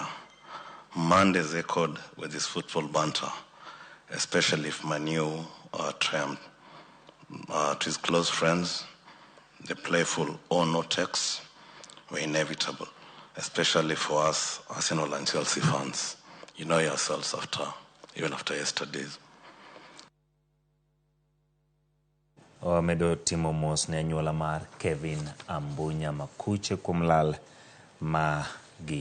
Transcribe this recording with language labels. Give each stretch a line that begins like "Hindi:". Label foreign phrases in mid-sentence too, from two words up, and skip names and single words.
English: Mondays echoed with his football banter, especially if Manu triumphed. To his close friends, the playful or no texts were inevitable, especially for us Arsenal and Chelsea fans. You know yourselves even after yesterday's.
Luo (Kenya and Tanzania): Medo timo mos ne anyuola mar Kevin Mukuche kuom lal ma gi